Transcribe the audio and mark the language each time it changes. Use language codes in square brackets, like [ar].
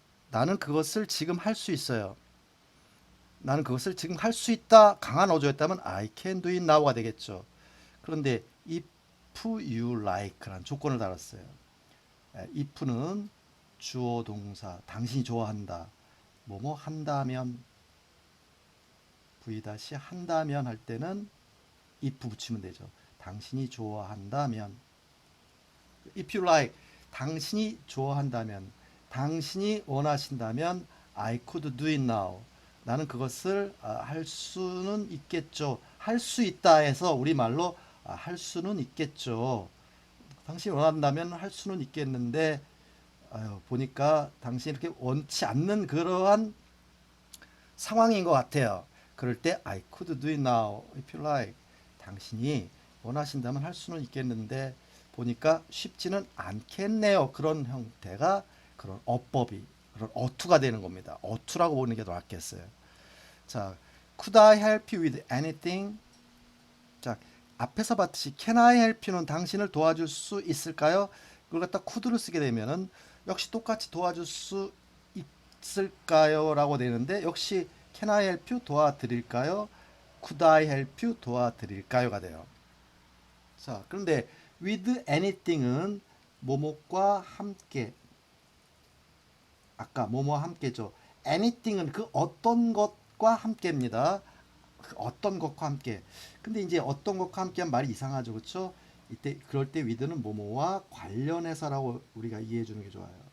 [ko] 나는 그것을 지금 할 수 있어요. 나는 그것을 지금 할 수 있다. 강한 어조였다면 [en] I can do it now [ko] 가 되겠죠. 그런데 [en] if you like [ko] 라는 조건을 달았어요. if는 주어 동사 당신이 좋아한다. 뭐뭐 한다면 v 한다면 할 때는 if 붙이면 되죠. 당신이 좋아한다면 [en] if you like [ko] 당신이 좋아한다면 당신이 원하신다면 [en] I could do it now. [ko] 나는 그것을 할 수는 있겠죠. 할 수 있다 해서 우리말로 할 수는 있겠죠. 당신이 원한다면 할 수는 있겠는데 보니까 당신이 이렇게 원치 않는 그러한 상황인 것 같아요. 그럴 때 [en] I could do it now if you like. [ko] 당신이 원하신다면 할 수는 있겠는데 보니까 쉽지는 않겠네요. 그런 형태가 그런 어법이 그런 어투가 되는 겁니다. 어투라고 보는 게 더 낫겠어요. [en] 자, could I help you with anything? [ko] 자, 앞에서 봤듯이 [en] can I help you [ko] 는 당신을 도와줄 수 있을까요? 그걸 갖다 could를 쓰게 되면은 역시 똑같이 도와줄 수 있을까요? 라고 되는데 역시 [en] can I help you [ko] 도와드릴까요? [en] could I help you [ko] 도와드릴까요가 돼요. 자, 그런데 [en] with anything [ko] 은 뭐뭐과 함께 아까 뭐뭐와 함께죠. anything은 그 어떤 것과 함께입니다. 그 어떤 것과 함께. 근데 이제 어떤 것과 함께한 말이 이상하죠. 그렇죠? 이때 그럴 때 with는 뭐뭐와 관련해서라고 우리가 이해해 주는 게 좋아요.